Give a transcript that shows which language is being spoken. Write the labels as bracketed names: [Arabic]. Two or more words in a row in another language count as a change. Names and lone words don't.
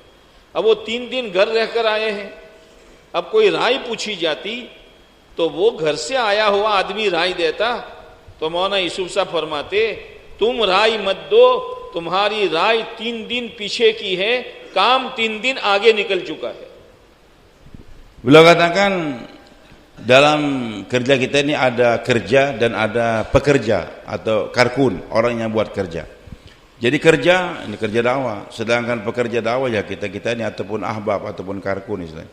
[Hindi] अब वो 3 दिन घर रहकर आए हैं, अब कोई राय पूछी जाती तो वो घर से आया हुआ आदमी राय देता तो मौलाना यूसुफ साहब फरमाते, तुम राय मत दो, तुम्हारी राय 3 दिन पीछे की है, काम 3 दिन आगे निकल चुका है। [Indonesian] Beliau katakan dalam kerja kita ini ada kerja dan ada pekerja atau karkun, orang yang buat kerja. Jadi kerja, ini kerja dakwah, sedangkan pekerja dakwah ya kita ini ataupun ahbab ataupun karkun istilahnya.